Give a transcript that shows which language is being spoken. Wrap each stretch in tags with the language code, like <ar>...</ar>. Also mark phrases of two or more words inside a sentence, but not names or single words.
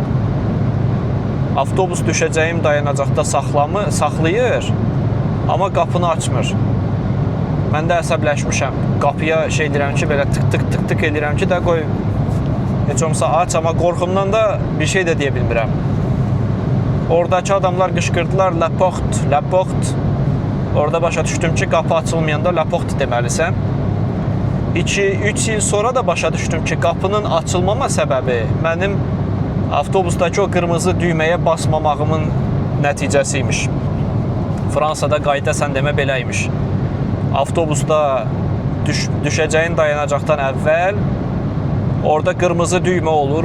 <az>Avtobus düşəcəyim dayanacaqda saxlayır, amma qapını açmır. Mən də əsəbləşmişəm. Qapıya şey deyirəm ki, belə tık edirəm ki, də qoy, heç olmasa aç, amma qorxumdan da bir şey də deyə bilmirəm. Oradakı adamlar qışqırdılar,</az> <fr>la porte.</fr> <az>Orada başa düşdüm ki, qapı açılmayanda</az> <fr>la porte</fr> <az>deməlisən. 2-3 il sonra da başa düşdüm ki, qapının açılmama səbəbi mənim avtobusdakı o qırmızı düyməyə basmamağımın nəticəsiymiş. Fransada qayda sən demə belə imiş. Avtobusda düşəcəyin dayanacaqdan əvvəl orada qırmızı düymə olur.</az>